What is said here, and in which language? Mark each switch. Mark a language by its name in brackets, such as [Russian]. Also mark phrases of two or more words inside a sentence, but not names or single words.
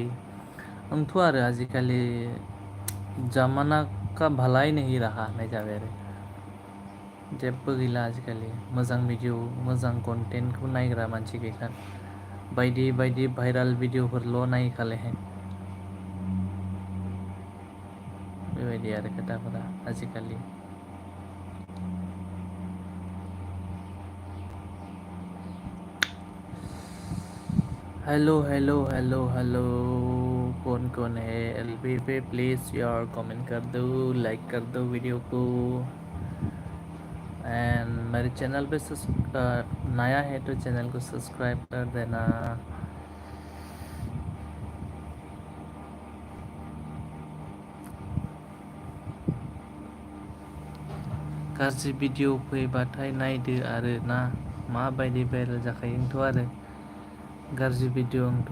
[Bodo] आंथ' आरो आजिखालि [Hindi] जमाना का भला ही नहीं रहा [Bodo] होननाय जाबाय आरो जेबो गैला आजिखालि मोजां भिडिअ मोजां कन्टेन्टखौ नायग्रा मानसि गैला। बायदि बायदि भाइरेल भिडिअफोरल' नायखाले। बेबायदि आरो खोथाफोरा आजिखालि। [Hindi] हेलो हेलो हेलो हेलो कौन है एलबी पे प्लीज़ यार कमेंट कर दो लाइक कर दो वीडियो को। एंड मेरे चैनल पे नया है तो चैनल को सब्सक्राइब कर देना। [Bodo] गाज्रि भिडिअ फैबाथाय नायदो आरो ना माबायदि भाइरेल जाखायोथ' आरो गाज्रि भिडिअ'थ'